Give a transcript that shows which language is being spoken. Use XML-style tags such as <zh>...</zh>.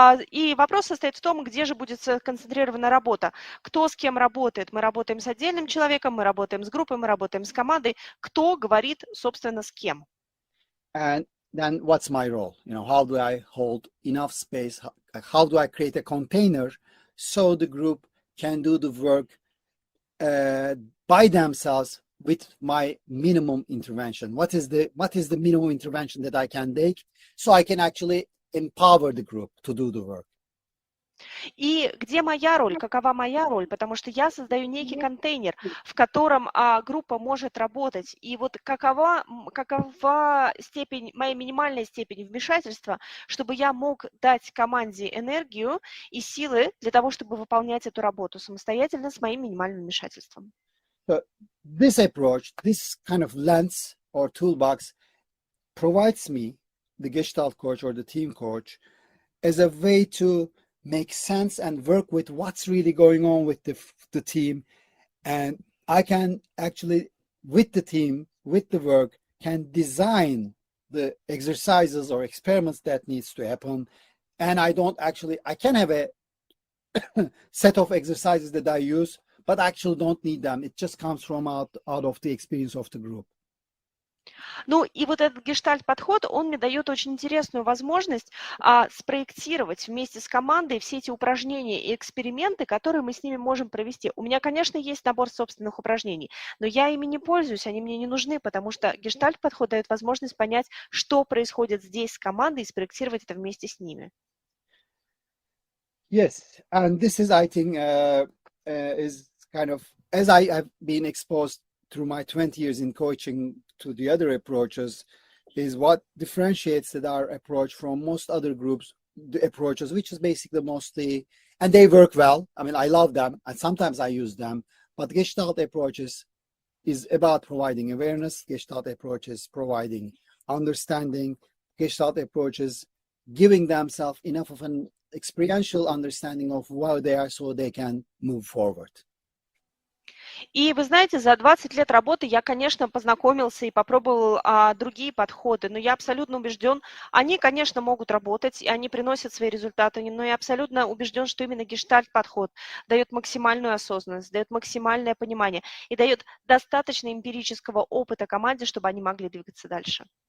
<ru>И вопрос состоит в том, где же будет сконцентрирована работа. Кто с кем работает? Мы работаем с отдельным человеком, мы работаем с группой, мы работаем с командой. Кто говорит, собственно, с кем?</ru> <en>And then what's my role? How do I hold enough space? How do I create a container so the group can do the work by themselves with my minimum intervention? What is the minimum intervention that I can take so I can actually empower the group to do the work?</en> <ru>И где моя роль, какова моя роль? Потому что я создаю некий контейнер, в котором группа может работать. И вот какова степень, моя минимальная степень вмешательства, чтобы я мог дать команде энергию и силы для того, чтобы выполнять эту работу самостоятельно с моим минимальным вмешательством.</ru> <en>So this approach, this kind of lens or toolbox provides me, the Gestalt coach or the team coach, as a way to make sense and work with what's really going on with the team. And I can actually, with the team, with the work, can design the exercises or experiments that needs to happen. And I can have a set of exercises that I use, but I actually don't need them. It just comes from out of the experience of the group.</en> <ru>Ну и вот этот гештальт-подход, он мне дает очень интересную возможность спроектировать вместе с командой все эти упражнения и эксперименты, которые мы с ними можем провести. У меня, конечно, есть набор собственных упражнений, но я ими не пользуюсь, они мне не нужны, потому что гештальт-подход дает возможность понять, что происходит здесь с командой, и спроектировать это вместе с ними.</ru> <en>Yes, and this is, I think, is kind of, as I have been exposed through my 20 years in coaching to the other approaches, is what differentiates our approach from most other groups, the approaches, which is basically mostly, and they work well. I mean, I love them, and sometimes I use them, but Gestalt approaches is about providing awareness. Gestalt approaches providing understanding. Gestalt approaches giving themselves enough of an experiential understanding of where they are so they can move forward.</en> <ru>И вы знаете, за 20 лет работы я, конечно, познакомился и попробовал другие подходы, но я абсолютно убежден, они, конечно, могут работать, и они приносят свои результаты, но я абсолютно убежден, что именно гештальт-подход дает максимальную осознанность, дает максимальное понимание и дает достаточно эмпирического опыта команде, чтобы они могли двигаться дальше.</ru>